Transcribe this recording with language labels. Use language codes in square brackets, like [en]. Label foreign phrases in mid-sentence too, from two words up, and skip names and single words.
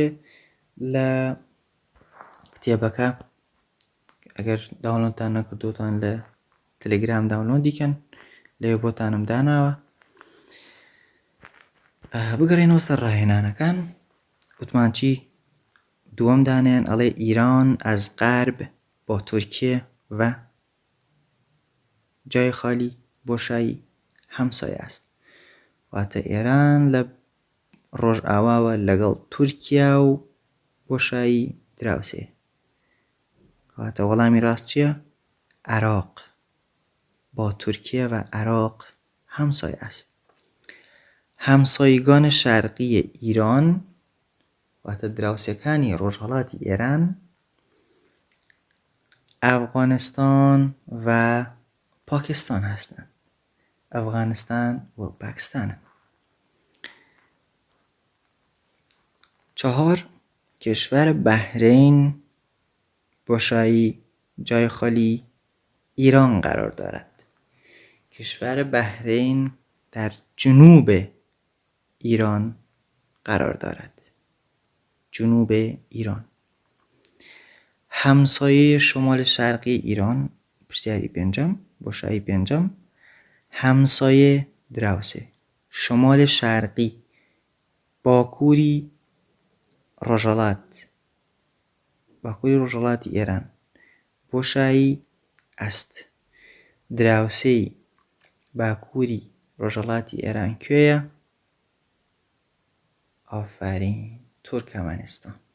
[ckb] لە کتێبەکە ئەگەر داونلۆدتان نەکردوتان لە تەلەگرام داونلۆد دیکەن، لەوێ بۆتانم داناوە. بگەڕێنەوە سەر ڕاهێنانەکان. وتمان چی؟ دووەم دانیان ئەڵێ [fa] ایران از غرب با ترکیه و جای خالی بۆشایی همسایه است. [ckb] واتە ئێران لە ڕۆژئاواوە لەگەڵ تورکیا و بۆشایی دراوسێ. واتە وەڵامی ڕاست چییە؟ [fa] عراق با ترکیه و عراق همسایه است. همسایگان شرقی ایران [ckb] واتە دراوسەکانی ڕۆژهەڵاتی ئێران، ئەفغانستان و پاکستان هستند. ئەفغانستان و پاکستانە. 4. [fa] کشور بحرین بۆشایی جای خالی ایران قرار دارد. کشور بحرین در جنوب ایران قرار دارد. جنوب ایران. همسایه شمال شرقی ایران، [ckb] پرسیاری پێنجەم، بۆشایی پێنجەم، همسایه دراوسێ. [fa] شمال شرقی [ckb] باکووری ڕۆژهەڵاتی ئێران بۆشایی است. دراوسێی باکووری ڕۆژهەڵاتی ئێران کوێیە؟ ئافرین، تورکمانستان.